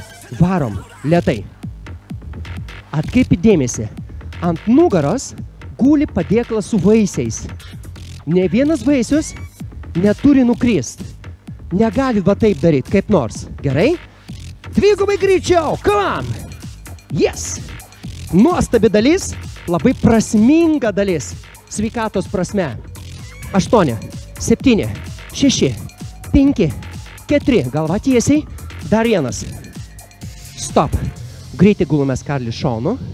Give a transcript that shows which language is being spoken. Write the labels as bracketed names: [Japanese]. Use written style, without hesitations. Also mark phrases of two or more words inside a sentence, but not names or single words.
[Lithuanian] Varom, lėtai. Atkreipkit dėmesį. Ant nugaros guli padėklas su vaisiais. Ne vienas vaisius neturi nukrist. Negalit va taip daryti, kaip nors. Gerai? Dvigubai greičiau. [English] Come on! Yes! [Lithuanian] Nuostabi dalis, labai prasminga dalis. Sveikatos prasme. 8, 7, 6, 5, 4. Galva tiesiai. Dar 1. Stop. Greitai gulumės Karli šonu.